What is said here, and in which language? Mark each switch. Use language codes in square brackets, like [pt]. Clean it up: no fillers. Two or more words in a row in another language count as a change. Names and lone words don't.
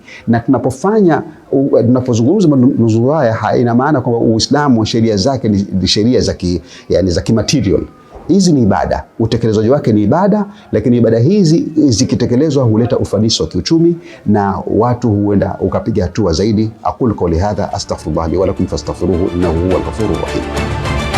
[sw] Na tunapozungumza manuzuru haya, ina maana kwamba Uislamu sheria zake ni sheria za kimaterial. Hizi ni ibada, utekelezaji wake ni ibada, lakini ibada hizi zikitekelezwa huleta ufanisi wa kiuchumi na watu huenda ukapiga hatua zaidi. [ar] أقول قولي هذا أستغفر الله لي ولكم فاستغفروه إنه هو الغفور الرحيم.